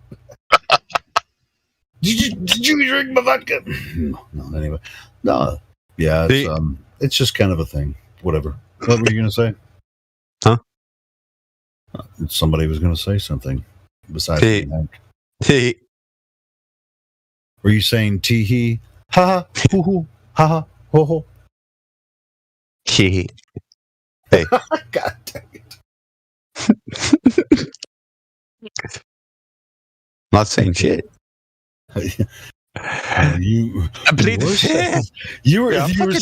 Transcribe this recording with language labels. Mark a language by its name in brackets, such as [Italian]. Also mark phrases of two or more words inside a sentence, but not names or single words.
[English] Did you drink my vodka? No, anyway. No. Yeah, it's just kind of a thing. Whatever. What were you going to say? Huh? Somebody was going to say something besides Hey. Hey. Were you saying tee-hee? Ha-ha, hoo-hoo, ha-ha, ho-ho. Hey. Hey. God dang Not saying shit. You I played the shit. You were Yeah, you were